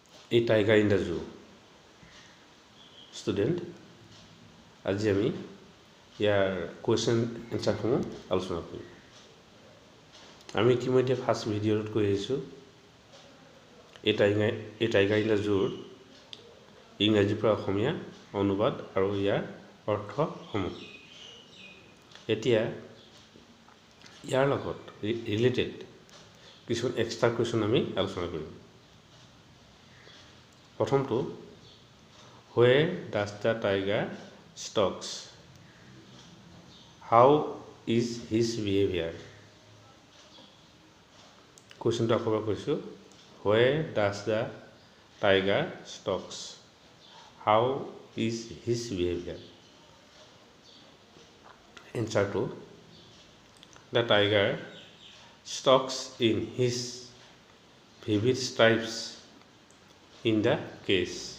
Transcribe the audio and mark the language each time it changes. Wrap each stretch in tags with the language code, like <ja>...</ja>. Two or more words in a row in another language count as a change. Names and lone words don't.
<en>A tiger in the zoo. Student,</en> <as>আজি আমি ইয়াৰ</as> <en>question answers</en> <as>আলোচনা কৰিম। আমি ইতিমধ্যে</as> <en>first video</en> <as>কৈ আহিছোঁ এই টাইগাৰ ইন দ্য জুৰ ইংৰাজীৰ পৰা অসমীয়া অনুবাদ আৰু ইয়াৰ অৰ্থসমূহ। এতিয়া ইয়াৰ লগত ৰিলেটেড কিছুমান</as> <en>extra question</en> <as>আমি আলোচনা কৰিম। প্ৰথমটো,</as> <en>where does the tiger stalks? How is his behavior?</en> <as>কুৱেশ্যনটো আকৌ এবাৰ কৈছোঁ,</as> <en>where does the tiger stalks? How is his behavior? Answer to, the tiger stalks in his vivid stripes in the case.</en>